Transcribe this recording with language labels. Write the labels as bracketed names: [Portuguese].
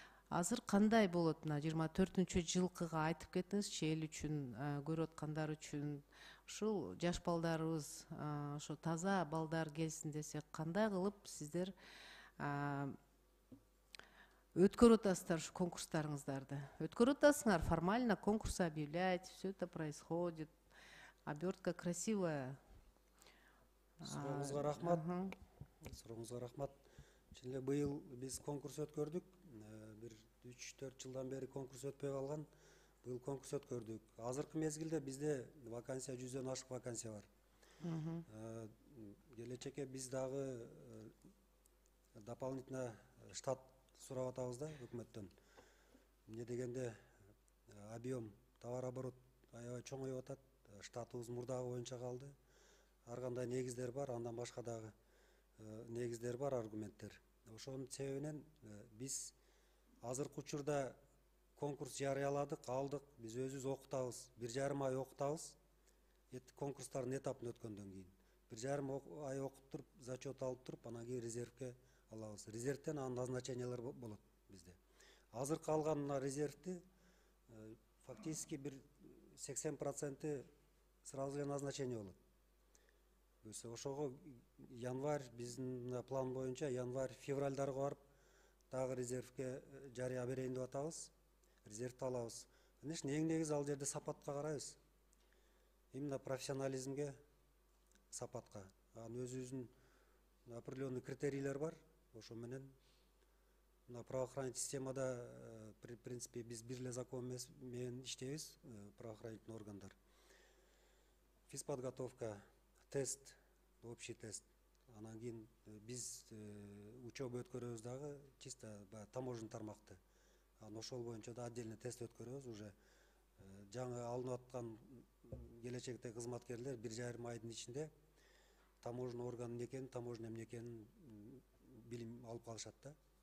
[Kyrgyz] Азыр кандай болот? Мына 24-жылкыга айтып кетиңизчи, эл үчүн, көрүп аткандар үчүн. Ушул жаш балдарыбыз, ошо таза балдар келсин десек, кандай кылып сиздер өткөрүп атасыздар ушу конкурстарыңыздарды. Өткөрүп атасыңар, [Russian] формально конкурс объявлять, все это происходит. Обертка красивая. [Kyrgyz] Сурооңузга рахмат. Сурооңузга рахмат. Чын эле быйыл биз конкурс өткөрдүк. Бир 3-4 жылдан бери конкурс өтпөй калган. Быйыл конкурс өткөрдүк. Азыркы мезгилде бизде вакансия 100дөн ашык вакансия бар. Келечекке биз дагы дополнительно штат сурап атабыз да өкмөттөн. Эмне дегенде объем товар оборот аябай чоңоюп атат. Штатыбыз мурдагы боюнча калды. Ар кандай негиздер бар, андан башка дагы негиздер бар, аргументтер. Ошонун себебинен биз азыркы учурда конкурс жарыяладык, алдык. Биз өзүбүз окутабыз. 1,5 ай окутабыз. Конкурстардын этабын өткөндөн кийин 1,5 ай окуп туруп, зачет алып туруп, анан кийин резервке алабыз. Резервден анын назначениялар болот бизде. Азыркы алган мына резервди фактически бир 80% сразу эле назначение болот. Ошого январь биздин план боюнча январь-февральдарга барып дагы резервке жарыя берейин деп атабыз. Резервди алабыз. Конечно, эң негизи ал жерде сапатка карайбыз. Именно профессионализмге, сапатка. Анын өзүбүздүн определенный критерийлер бар. Ошо менен мына правоохранительный системада [Russian] в принципе [Kyrgyz] биз бир эле закон менен иштейбиз, правоохранительный органдар. [Russian] Физподготовка, тест, общий тест. [Kyrgyz] Анан кийин биз учеба өткөрөбүз дагы чисто таможенный тармакты. Анан ошол боюнча да отдельный тест өткөрөбүз. Уже жаңы алынып аткан келечектеги кызматкерлер 1,5 айдын ичинде таможенный орган эмне экенин, таможня эмне экенин билим алып калышат да.